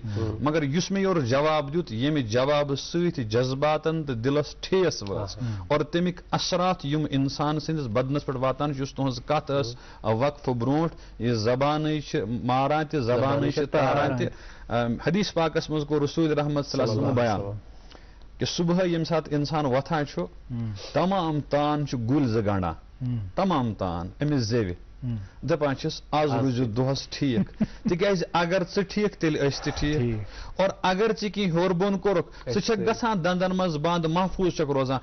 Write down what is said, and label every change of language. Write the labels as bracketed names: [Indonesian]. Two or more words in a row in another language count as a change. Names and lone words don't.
[Kashmiri] مگر یُس مےٚ یورٕ جواب دیُت ییٚمہِ جوابہٕ سۭتۍ جذباتن تہٕ دِلس ٹھیس وٲژ اور تمیِکۍ اثرات یِم انسان سٕنٛدِس بدنس پٮ۪ٹھ واتان چھِ. یُس تُہنٛز کتھ ٲس وقفہٕ برونٛٹھ یہِ زبانٕے چھِ ماران تہِ زبانٕے چھِ تاران تہِ. حدیث پاکس منٛز کوٚر رسول رحمت [Arabic] صلی اللہ علیہ وسلم [Kashmiri] بیان کہ صبح ییٚمہِ ساتہٕ انسان وۄتھان چھُ تمام تان چھُ گُلۍ 2 گنڈان. تمام تان أمِس زیوِ دپان چھِس آز روٗزِو دۄہس ٹھیٖک تِکیٛازِ اگر ژٕ ٹھیٖک تیٚلہِ أسۍ تہِ ٹھیٖک اور اگر ژٕ کینٛہہ ہیوٚر بۄن کوٚرُکھ ژٕ چھکھ گژھان دنٛدن منٛز بنٛد محفوٗظ چھکھ روزان.